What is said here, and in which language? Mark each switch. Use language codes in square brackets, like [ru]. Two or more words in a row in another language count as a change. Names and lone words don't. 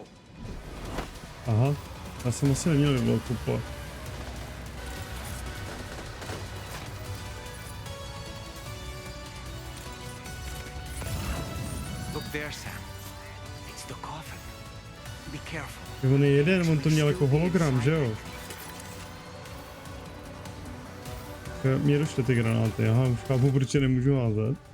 [cs] Aha, já jsem asi neměl vyvolat kupovat. [en] Look there, Sam. It's the coffin. Be careful. [cs] On je jeden, on to měl jako hologram, že jo? Mně došly ty granáty, aha, už chápu, proč je nemůžu házet.